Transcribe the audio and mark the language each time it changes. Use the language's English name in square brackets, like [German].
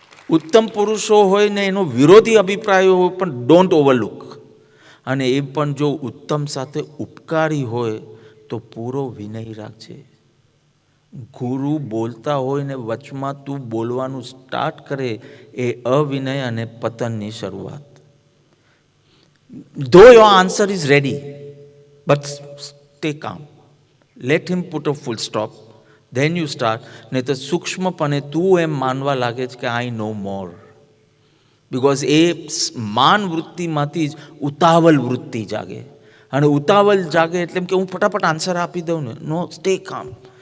[Gujarati] ઉત્તમ પુરુષો હોય ને એનો વિરોધી અભિપ્રાયો હોય પણ [English] Don't overlook. [Gujarati] અને એ પણ જો ઉત્તમ સાથે ઉપકારી હોય તો પૂરો વિનય રાખજે. ગુરુ બોલતા હોય ને વચમાં તું બોલવાનું સ્ટાર્ટ કરે એ અવિનય અને પતનની શરૂઆત. [English] Though your answer is ready, but stay calm. Let him put a full stop. Then you start. [Gujarati] નહીં તો સૂક્ષ્મપણે તું એમ માનવા લાગે છે કે [English] I know more. [Gujarati] બિકોઝ એ માન વૃત્તિમાંથી જ ઉતાવળ વૃત્તિ જાગે. અને ઉતાવળ જાગે એટલે કે હું ફટાફટ આન્સર આપી દઉં ને. [English] No, stay કામ.